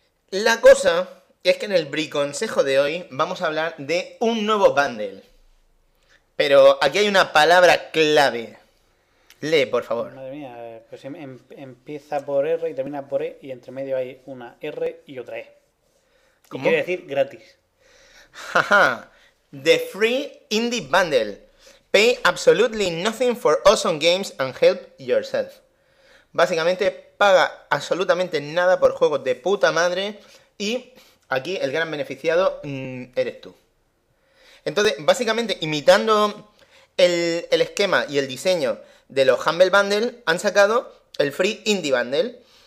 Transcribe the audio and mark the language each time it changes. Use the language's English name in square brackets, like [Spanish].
[Spanish] La cosa es que en el briconsejo de hoy vamos a hablar de un nuevo bundle. Pero aquí hay una palabra clave. Lee, por favor. Madre mía, pues empieza por R y termina por E, y entre medio hay una R y otra E. ¿Cómo? Y quiere decir gratis. [English] Jaja. The Free Indie Bundle. Pay absolutely nothing for awesome games and help yourself. [Spanish] Básicamente, paga absolutamente nada por juegos de puta madre y aquí el gran beneficiado eres tú. Entonces, básicamente, imitando el esquema y el diseño de los Humble Bundle, han sacado el Free Indie Bundle.